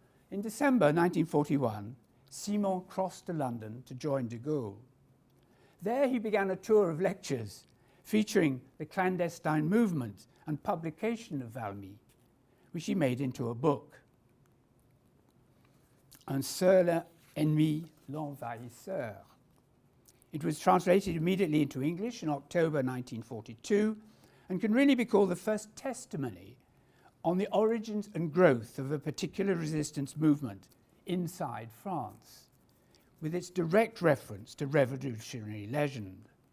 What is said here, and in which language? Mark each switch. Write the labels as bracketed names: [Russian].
[English] In December 1941, Simon crossed to London to join de Gaulle. There he began a tour of lectures featuring the clandestine movement and publication of Valmy, which he made into a book. [French] Un seul ennemi, l'envahisseur. [English] It was translated immediately into English in October 1942 and can really be called the first testimony on the origins and growth of a particular resistance movement inside France, with its direct reference to revolutionary legend.